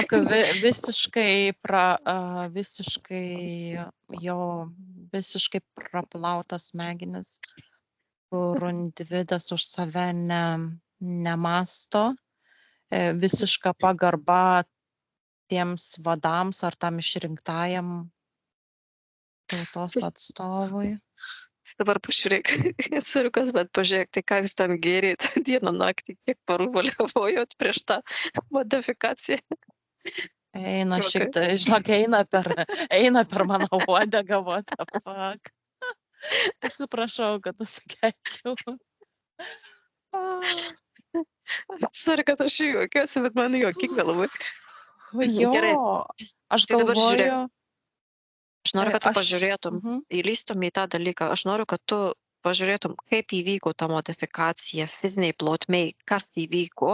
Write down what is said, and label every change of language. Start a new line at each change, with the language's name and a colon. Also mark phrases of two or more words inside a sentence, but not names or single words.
Lithuanian: Žinok, visiškai jo, visiškai praplautas smegenis, kur individas už save nemasto, visiška pagarba tiems vadams ar tam išrinktajam tautos atstovui. Dabar pažiūrėk, suriukas, bet pažiūrėk, tai ką jūs ten gėrėt dieną naktį, kiek parų valiavojot prieš tą modifikaciją. Eina Juokai. šiek tiek, žinok, eina per mano uodegą,
English: what the fuck.
Lithuanian: Atsiprašau, kad nusikeikiau. Sorry, kad aš juokiuosi, bet man juokinga labai. Jo, Gerai, aš tai dabar žiūrėk, galvoju, aš noriu, kad tu aš, pažiūrėtum, įlystum į tą dalyką, aš noriu, kad tu pažiūrėtum, kaip įvyko ta modifikacija fiziniai plotmei, kas įvyko.